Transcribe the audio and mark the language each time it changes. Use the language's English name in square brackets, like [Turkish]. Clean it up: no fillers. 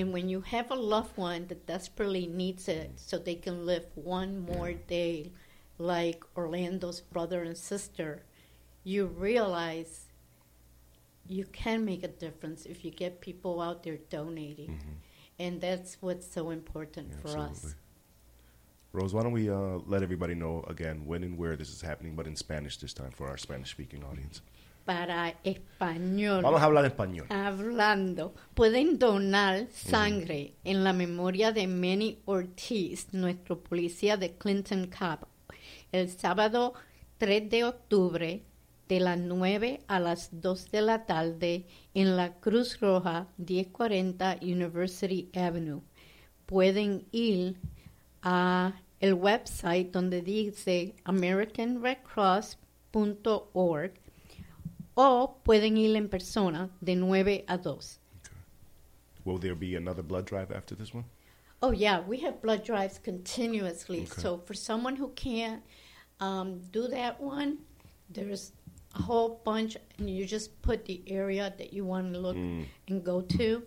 [English] And when you have a loved one that desperately needs it so they can live one more day like Orlando's brother and sister, you realize you can make a difference if you get people out there donating. Mm-hmm. And that's what's so important for absolutely. Us. Rose, why don't we let everybody know again when and where this is happening, but in Spanish this time for our Spanish-speaking audience. [Spanish] para español. Vamos a hablar español. Hablando. Pueden donar sangre en la memoria de Manny Ortiz, nuestro policía de Clinton Cup, el sábado 3 de octubre de las 9 a las 2 de la tarde en la Cruz Roja 1040 University Avenue. Pueden ir a el website donde dice AmericanRedCross.org o pueden ir en persona de 9 a 2. [English] Okay. Will there be another blood drive after this one? Oh, yeah. We have blood drives continuously. Okay. So for someone who can't do that one, there's a whole bunch. And you just put the area that you want to look and go to.